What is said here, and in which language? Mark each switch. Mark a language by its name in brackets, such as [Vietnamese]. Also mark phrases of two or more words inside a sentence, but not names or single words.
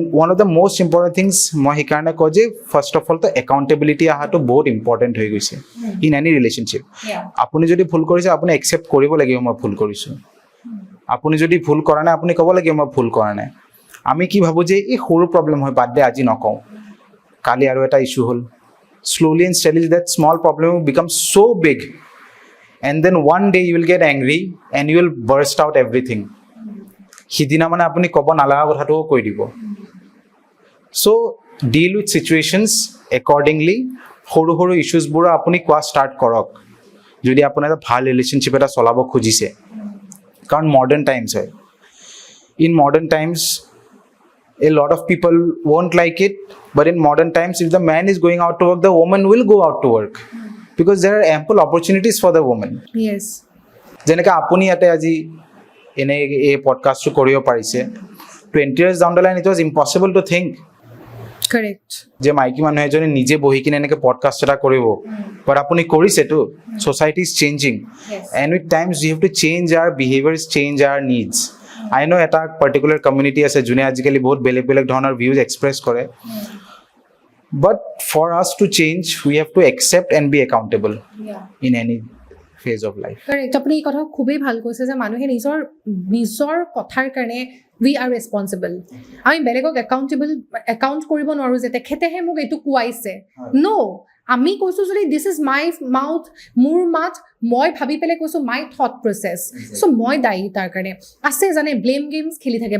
[English] one of the most important things [Assamese] মই সেইকাৰণে কওঁ যে [English] first of all [Assamese] তো একাউণ্টেবিলিটি অহাটো বহুত ইম্পৰ্টেণ্ট হৈ গৈছে [English] in any relationship [Assamese] আপুনি যদি ভুল কৰিছে আপুনি একচেপ্ট কৰিব লাগিব মই ভুল কৰিছোঁ আপুনি যদি ভুল কৰা নাই আপুনি ক'ব লাগিব মই ভুল কৰা নাই আমি কি ভাবোঁ যে এই সৰু প্ৰব্লেম হয় বাদ দে আজি নকওঁ কালি আৰু এটা ইছ্যু হ'ল [English] slowly and steadily that small problem will become so big and then one day you will get angry and you will burst out everything [Assamese] সিদিনা মানে আপুনি ক'ব নালাগা কথাটোও কৈ দিব [English] so deal with situations accordingly [Assamese] সৰু সৰু ইছ্যুজবোৰ আপুনি কোৱা ষ্টাৰ্ট কৰক যদি আপুনি এটা ভাল ৰিলেশ্যনশ্বিপ এটা চলাব খুজিছে কাৰণ মডাৰ্ণ টাইমছ হয় [English] in modern times a lot of people won't like it but in modern times if the man is going out to work the woman will go out to work because there are ample opportunities for the woman yes [Assamese] যেনেকৈ আপুনি ইয়াতে আজি এনে এই পডকাষ্টটো কৰিব পাৰিছে [English] 20 years down the line it was impossible to think correct [Assamese] যে মাইকী মানুহ এজনে নিজে বহি কিনে এনেকৈ পডকাষ্ট এটা কৰিব বাট আপুনি কৰিছেতো [English] society is changing and with times we have to change our behaviors change our needs I know [Assamese] এটা পাৰ্টিকুলাৰ কমিউনিটি আছে যোনে আজিকালি বহুত বেলেগ বেলেগ ধৰণৰ ভিউজ এক্সপ্ৰেছ কৰে [English] But for us to change, we have to accept and be accountable in any phase of life. [Assamese] কাৰেক্ট আপুনি এই কথা খুবেই ভাল কৈছে যে মানুহে নিজৰ নিজৰ কথাৰ কাৰণে [English] we are responsible [Assamese] আমি বেলেগক একাউণ্ট কৰিব নোৱাৰোঁ যে তেখেতেহে মোক এইটো কোৱাইছে ন' আমি কৈছোঁ যদি [English] this is my mouth [Assamese] মোৰ মাত মই ভাবি পেলাই কৈছোঁ [English] my thought process [Assamese] চ' মই দায়ী তাৰ কাৰণে আছে জানে [English] blame games [Assamese] খেলি থাকে